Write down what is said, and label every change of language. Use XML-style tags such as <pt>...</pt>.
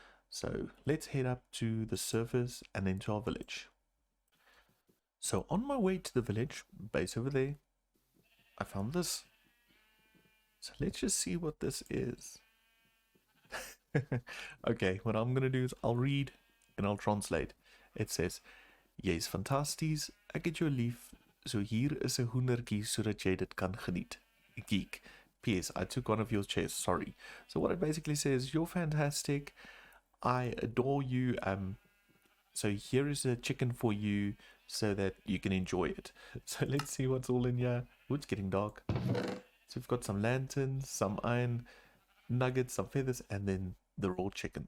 <en>So let's head up to the surface and into our village. So on my way to the village base over there, I found this. So let's just see what this is. Okay, what I'm gonna do is I'll read and I'll translate.</en> <af>It says, "Jy's fantasties, ek het jou lief, so hier is 'n hoendertjie sodat jy dit kan geniet.</af> <en>Geek. P.S. I took one of your chairs, sorry." So what it basically says, you're fantastic, I adore you, so here is a chicken for you so that you can enjoy it. So let's see what's all in here. Oh, it's getting dark. So we've got some lanterns, some iron nuggets, some feathers, and then the raw chicken.</en>